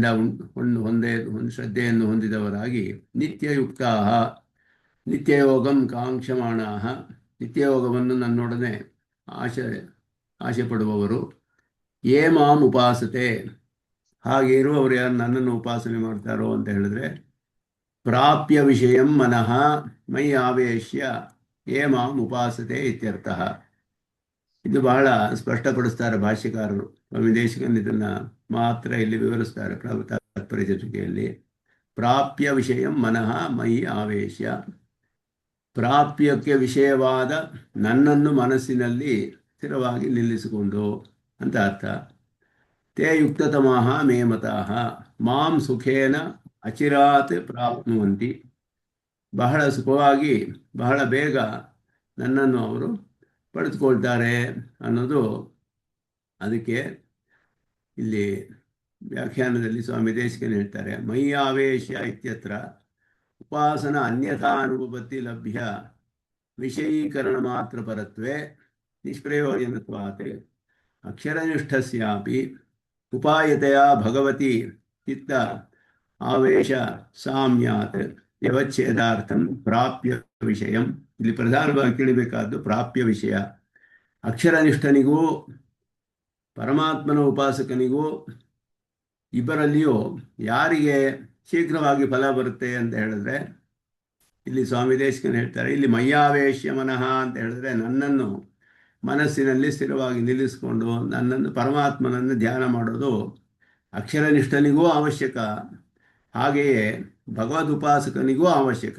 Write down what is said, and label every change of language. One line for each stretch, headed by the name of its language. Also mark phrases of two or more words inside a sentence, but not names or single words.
Kannada: ಶ್ರದ್ಧೆಯನ್ನು ಹೊಂದಿದವರಾಗಿ
Sanskrit: ನಿತ್ಯಯುಕ್ತಾ ನಿತ್ಯಯೋಗಂ ಕಾಂಕ್ಷಮಾಣಾ
Kannada: ನಿತ್ಯಯೋಗವನ್ನು ನನ್ನೊಡನೆ ಆಶೆ ಆಶೆ ಪಡುವವರು
Sanskrit: ಯೇ ಮಾಂ ಉಪಾಸತೆ
Kannada: ಹಾಗೆ ಇರುವವರು ಯಾರು ನನ್ನನ್ನು ಉಪಾಸನೆ ಮಾಡ್ತಾರೋ ಅಂತ ಹೇಳಿದ್ರೆ
Sanskrit: ಪ್ರಾಪ್ಯ ವಿಷಯಂ ಮನಃ ಮೈ ಆವೇಶ್ಯ ಯೇ ಮಾಂ ಉಪಾಸತೆ ಇತ್ಯರ್ಥಃ.
Kannada: ಇದು ಬಹಳ ಸ್ಪಷ್ಟಪಡಿಸ್ತಾರೆ ಭಾಷ್ಯಕಾರರು. ಸ್ವಾಮಿ ದೇಶಿಕನ್ ಇದನ್ನು ಮಾತ್ರ ಇಲ್ಲಿ ವಿವರಿಸ್ತಾರೆ ತಾತ್ಪರ್ಯ ಚರ್ಚಿಕೆಯಲ್ಲಿ.
Sanskrit: ಪ್ರಾಪ್ಯ ವಿಷಯಂ ಮನಃ ಮೈ ಆವೇಶ್ಯ,
Kannada: ಪ್ರಾಪ್ಯಕ್ಕೆ ವಿಷಯವಾದ ನನ್ನನ್ನು ಮನಸ್ಸಿನಲ್ಲಿ ಸ್ಥಿರವಾಗಿ ನಿಲ್ಲಿಸಿಕೊಂಡು ಅಂತ ಅರ್ಥ.
Sanskrit: ತೇ ಯುಕ್ತತಮಃ ಮೇ ಮತಃ ಮಾಂ ಸುಖೇನ ಅಚಿರಾತ್ ಪ್ರಾಪ್ನುವಂತಿ,
Kannada: ಬಹಳ ಸುಖವಾಗಿ ಬಹಳ ಬೇಗ ನನ್ನನ್ನು ಅವರು ಪಡೆದುಕೊಳ್ತಾರೆ ಅನ್ನೋದು. ಅದಕ್ಕೆ ಇಲ್ಲಿ ವ್ಯಾಖ್ಯಾನದಲ್ಲಿ ಸ್ವಾಮಿ ದೇಶಿಕನ್ ಹೇಳ್ತಾರೆ,
Sanskrit: ಮೈ ಆವೇಶ್ಯ ಇತ್ಯತ್ರ ಉಪಾಸನ ಅನ್ಯಥಾ ಅನುಪಪತ್ತಿ ಲಭ್ಯ ವಿಷಯೀಕರಣ ಮಾತ್ರ ಪರತ್ವೇ ನಿಷ್ಪ್ರಯೋಜನತ್ವಾತ್ ಅಕ್ಷರನಿಷ್ಠಸ್ಯಾಪಿ ಉಪಾಯತೆಯ ಭಗವತಿ ಚಿತ್ತ ಆವೇಶ ಸಾಮ್ಯಾತ್ ವ್ಯವಚ್ಛೇದಾರ್ಥಂ ಪ್ರಾಪ್ಯ ವಿಷಯಂ.
Kannada: ಇಲ್ಲಿ ಪ್ರಧಾನವಾಗಿ ತಿಳಿಬೇಕಾದ್ದು ಪ್ರಾಪ್ಯ ವಿಷಯ. ಅಕ್ಷರನಿಷ್ಠನಿಗೂ ಪರಮಾತ್ಮನ ಉಪಾಸಕನಿಗೂ ಇಬ್ಬರಲ್ಲಿಯೂ ಯಾರಿಗೆ ಶೀಘ್ರವಾಗಿ ಫಲ ಬರುತ್ತೆ ಅಂತ ಹೇಳಿದ್ರೆ, ಇಲ್ಲಿ ಸ್ವಾಮಿ ದೇಶಿಕನ್ ಹೇಳ್ತಾರೆ, ಇಲ್ಲಿ
Sanskrit: ಮಯ್ಯಾವೇಶ್ಯ ಮನಃ
Kannada: ಅಂತ ಹೇಳಿದ್ರೆ ನನ್ನನ್ನು ಮನಸ್ಸಿನಲ್ಲಿ ಸ್ಥಿರವಾಗಿ ನಿಲ್ಲಿಸಿಕೊಂಡು ನನ್ನನ್ನು ಪರಮಾತ್ಮನನ್ನು ಧ್ಯಾನ ಮಾಡೋದು ಅಕ್ಷರನಿಷ್ಠನಿಗೂ ಅವಶ್ಯಕ, ಹಾಗೆಯೇ ಭಗವದುಪಾಸಕನಿಗೂ ಅವಶ್ಯಕ.